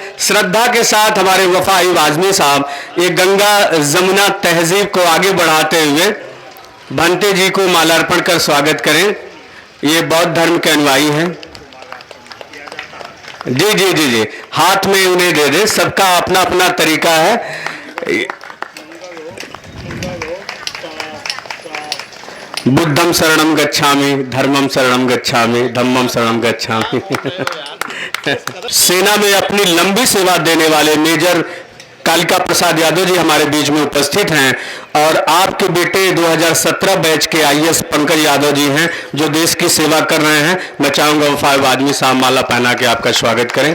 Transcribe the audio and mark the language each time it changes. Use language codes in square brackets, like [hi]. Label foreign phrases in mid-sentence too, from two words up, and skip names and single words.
[hi] श्रद्धा के साथ हमारे वफा आइब आज़मी साहब ये गंगा जमुना तहजीब को आगे बढ़ाते हुए भंते जी को माल्यार्पण कर स्वागत करें। ये बौद्ध धर्म के अनुयायी हैं। जी जी जी जी, हाथ में उन्हें दे दे, सबका अपना अपना तरीका है। [pi] बुद्धम शरणम गच्छामि, धर्मम शरणम गच्छामि, धम्मम शरणम गच्छामि। [hi] सेना में अपनी लंबी सेवा देने वाले मेजर कालिका प्रसाद यादव जी हमारे बीच में उपस्थित हैं और आपके बेटे 2017 बैच के आईएएस पंकज यादव जी हैं जो देश की सेवा कर रहे हैं। मैं चाहूंगा वफा आइब आज़मी साहब माला पहना के आपका स्वागत करें।